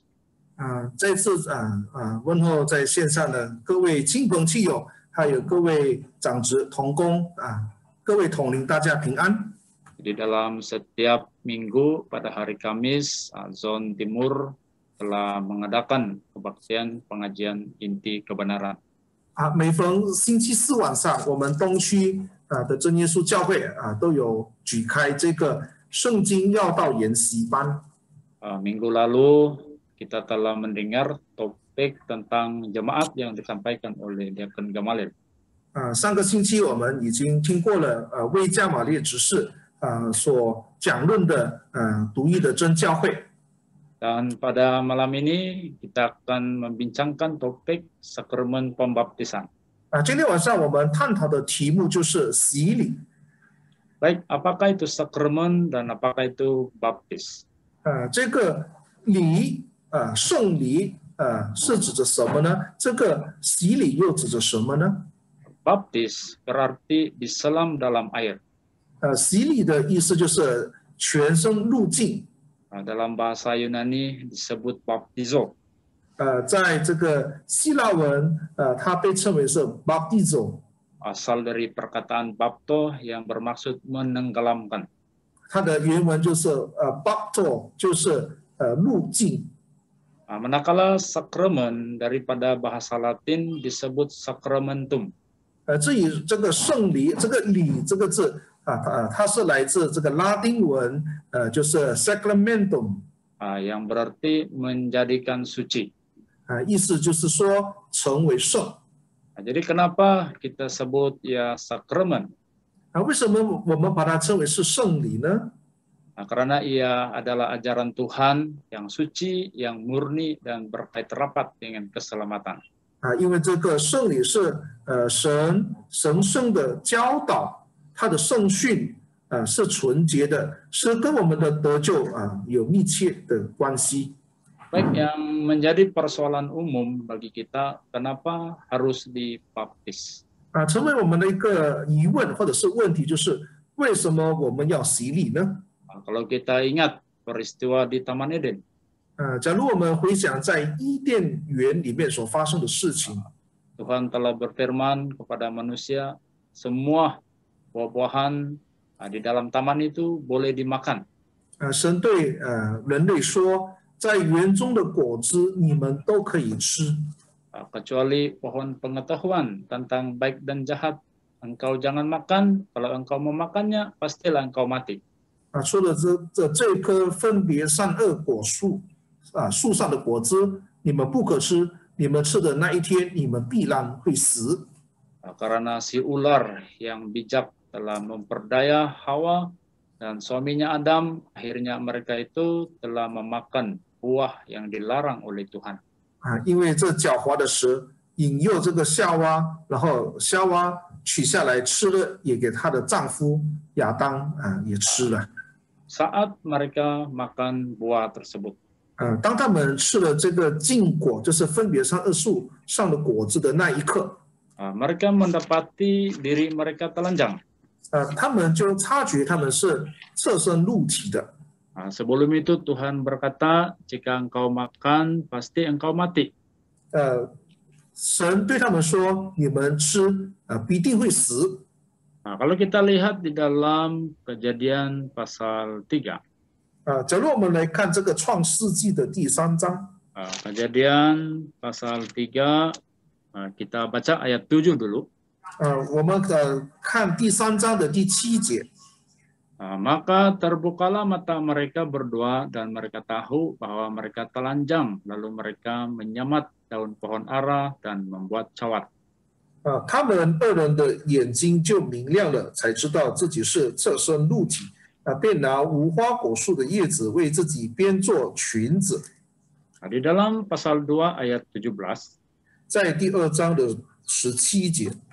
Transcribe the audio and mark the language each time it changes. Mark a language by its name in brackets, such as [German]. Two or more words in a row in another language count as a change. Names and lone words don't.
[Chinese] 再次问候在线上的各位亲朋戚友，还有各位长职同工各位统领，大家平安。 [Malay] Di dalam setiap minggu pada hari Kamis, Zon Timur telah mengadakan kebaktian pengajian inti kebenaran. [Chinese] 每逢星期四晚上，我们东区的真耶稣教会都有举开这个圣经要道研习班。 [Malay] Minggu lalu kita telah mendengar topik tentang jemaat yang disampaikan oleh Diakon Gamaliel. [Chinese] 上个星期我们已经听过了魏加玛列执事所讲论的独一的真教会。 [Malay] Dan pada malam ini kita akan membincangkan topik sakramen pembaptisan. [Chinese] 今天晚上我们探讨的题目就是洗礼。 [Malay] Baik, apakah itu sakramen dan apakah itu baptis? [Chinese] 这个礼圣礼是指着什么呢？这个洗礼又指着什么呢？ [Malay] Baptis berarti diselam dalam air. [Chinese] 洗礼的意思就是全身入境。 [Malay] Dalam bahasa Yunani disebut baptizo. [Chinese] 在这个希腊文它被称为是 baptizo。 [Malay] Asal dari perkataan bapto yang bermaksud menenggelamkan. [Chinese] 它的原文就是bapto， 就是入境。 [Malay] Manakala sakramen daripada bahasa Latin disebut sacramentum. [Chinese] 至于这个圣礼，这个礼这个字它是来自这个拉丁文，就是 sacramentum， [Malay] yang berarti menjadikan suci. [Chinese] 意思就是说成为圣。 [Malay] Jadi kenapa kita sebut ya sakramen? [Chinese] 为什么我们把它称为是圣礼呢？ [Malay] Karena ia adalah ajaran Tuhan yang suci, yang murni dan berkait rapat dengan keselamatan. [Chinese] 因为这个圣礼是神圣的教导，它的圣训是纯洁的，是跟我们的得救有密切的关系。 [Malay] Baik, yang menjadi persoalan umum bagi kita, kenapa harus dibaptis? [Chinese] 成为我们的一个疑问或者是问题，就是为什么我们要洗礼呢？ [Malay] Kalau kita ingat peristiwa di Taman Eden, [Chinese] 假如我们回想在伊甸园里面所发生的事情， [Malay] Tuhan telah berfirman kepada manusia, semua buah-buahan di dalam taman itu boleh dimakan. [Chinese] 神对人类说，在园中的果子你们都可以吃， [Malay] Kecuali pohon pengetahuan tentang baik dan jahat, engkau jangan makan. Kalau engkau memakannya, pastilah engkau mati. [Chinese] 除了这棵分别善恶果树树上的果子，你们不可吃，你们吃的那一天，你们必然会死。 [Malay] Karena si ular yang bijak telah memperdaya Hawa dan suaminya Adam, akhirnya mereka itu telah memakan buah yang dilarang oleh Tuhan. [Chinese] 因为这狡猾的蛇引诱这个夏娃，然后夏娃取下来吃了，也给她的丈夫亚当也吃了。 [Malay] Saat mereka makan buah tersebut, [Chinese] 当他们吃了这个禁果，就是分别善恶树上的果子的那一刻， [Malay] mereka mendapati diri mereka telanjang. [Chinese] 他们就察觉他们是侧身露体的。 [Malay] Sebelum itu Tuhan berkata, jika engkau makan, pasti engkau mati. [Chinese] 神对他们说：“你们吃，必定会死。” [Malay] Kalau kita lihat di dalam Kejadian pasal 3, [Chinese] 假如我们来看这个创世纪的第3章， [Malay] Kejadian pasal 3, kita baca ayat 7 dulu. [Chinese] 我们看第3章的第7节。 [Malay] Maka terbukalah mata mereka berdua dan mereka tahu bahwa mereka telanjang. Lalu mereka menyamat daun pohon ara dan membuat cawat. [Chinese] 他们2人的眼睛就明亮了，才知道自己是侧身露体，便拿无花果树的叶子为自己编做裙子。 [Malay] Di dalam pasal 2 ayat 17, [Chinese] 在第2章的17节。